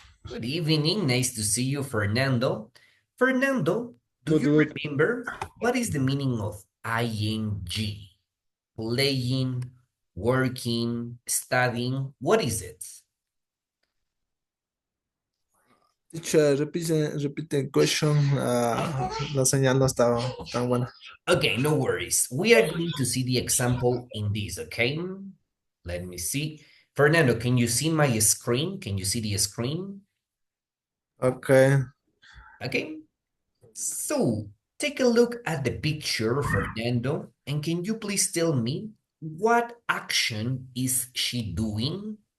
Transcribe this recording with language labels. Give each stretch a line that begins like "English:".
English: Good evening, nice to see you, Fernando. Fernando, do Good, you good. remember what is the meaning of ing? Playing, working, studying, what is it? Teacher,
Spanish: repite
English: question.
Spanish: La señal no estaba tan buena.
English: Okay, no worries. We are going to see the example in this, okay? Let me see. Fernando, can you see my screen? Can you see the screen? Okay. Okay. So take a look at the picture, Fernando, and can you please tell me what action is she doing?